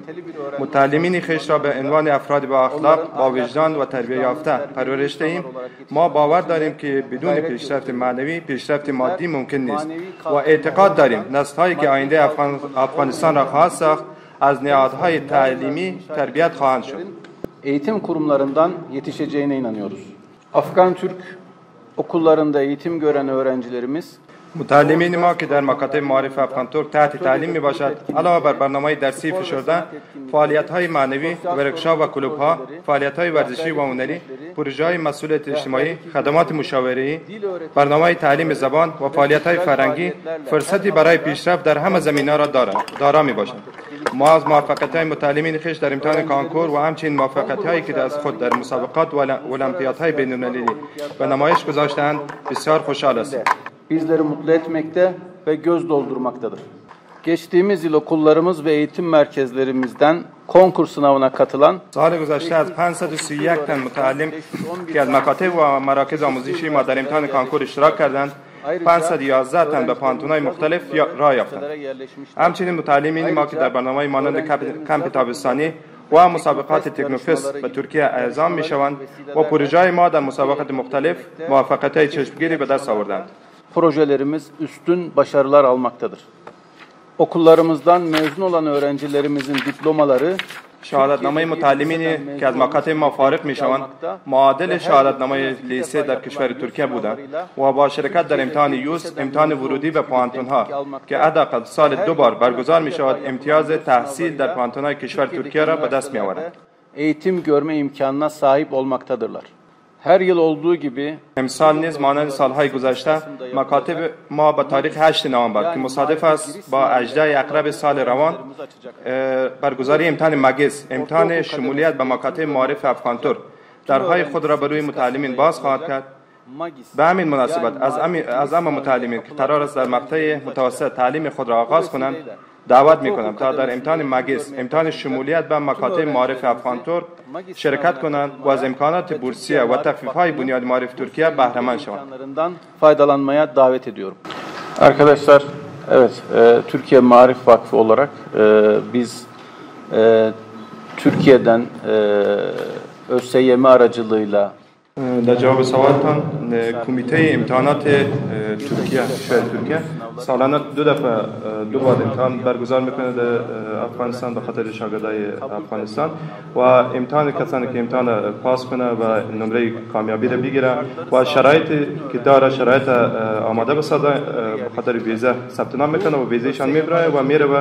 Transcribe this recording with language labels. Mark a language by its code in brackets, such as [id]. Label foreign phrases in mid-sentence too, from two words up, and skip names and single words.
[fa] متعلمین خویش را به عنوان افراد با اخلاق، با وجدان و تربیت یافته پرورش دهیم. ما باور داریم که بدون پیشرفت معنوی پیشرفت مادی ممکن نیست و اعتقاد داریم نسل‌هایی که آینده افغانستان را خواهد ساخت از نهادهای تعلیمی تربیت خواهند شد. [tr] eğitim kurumlarından yetişeceğine inanıyoruz. Afgan Türk okullarında eğitim gören öğrencilerimiz [fa] متعلمین ما که در مکاتب معارف افغان ترک تحت تعلیم می باشد علاوه بر برنامه درسی فشرده فعالیت های معنوی ورکشاپ و کلوب ها فعالیت های ورزشی و هنری پروژه های مسئولیت اجتماعی خدمات مشاوره برنامه تعلیم زبان و فعالیت های فرهنگی فرصتی برای پیشرفت در همه زمینه را دارا می باشند. ما از موفقیت های متعلمین خویش در امتحان کانکور و همچنین موفقیت هایی که از خود در مسابقات و المپیادهای بین‌المللی به نمایش گذاشتند بسیار خوشحال هستیم. [tr] bizleri mutlu etmekte ve göz doldurmaktadır. Geçtiğimiz yıl okullarımız ve eğitim merkezlerimizden konkur sınavına katılan [fa] سال گذشته از 531 تن متعلم که از مکاتب و مراکز آموزشی ما در امتحان کانکور اشتراک کردند 511 تن به پانتون‌های مختلف راه یافتند. همچنین متعلمین ما که در برنامه‌های مانند کمپ تابستانی و مسابقات تکنوفست به ترکیه اعزام می‌شوند و پروژه‌های ما در مسابقات مختلف موفقیت‌های چشمگیری به دست آوردند. [tr] projelerimiz üstün başarılar almaktadır. Okullarımızdan mezun olan öğrencilerimizin diplomaları [fa] شهادتنامه متعلمینی که از مکاتب ما فارغ میشوند معادل شهادتنامه لیسه در کشور ترکیه بودند و با شرکت در امتحان یوس امتحان ورودی به پوانتون‌ها که حداقل سال 2 بار برگزار میشود امتیاز تحصیل در پوانتون‌های کشور ترکیه را به دست میآورند. [tr] eğitim görme imkanına sahip olmaktadırlar. Her yıl olduğu gibi [fa] امسال نیز مانند سالهای گذشته مکاتب ما به تاریخ 8 نوامبر که مصادف است با 18 اقرب سال روان برگزاری امتحان مگس امتحان شمولیت به مکاتب معارف افغان ترک درهای خود را به روی متعلمین باز خواهد کرد. به همین مناسبت از همه متعلمین که قرار است در مقطع متوسط تعلیم خود را آغاز کنند دعوت میکنم تا در امتحان مگس امتحان شمولیت به مکاتب معارف افغان ترک شرکت کنند و از امکانات بورسیه و تخفیف‌های بنیاد معارف ترکیه بهره مند شوند. [tr] faydalanmaya davet ediyorum. Arkadaşlar, evet, Türkiye Maarif Vakfı olarak biz Türkiye'den ÖSYM aracılığıyla [fa] در جواب سوالتان کمیته امتحانات ترکیه کشور ترکیه سالانه 2 دفعه 2 بار امتحان برگزار میکنه در افغانستان به خاطر شاگردای افغانستان و امتحان کسانی که امتحان پاس کنه و نمره کامیابی را بگیره و شرایطی که داره شرایط آماده بسازه به خاطر ویزا ثبت نام میکنه و ویزایشان میبره و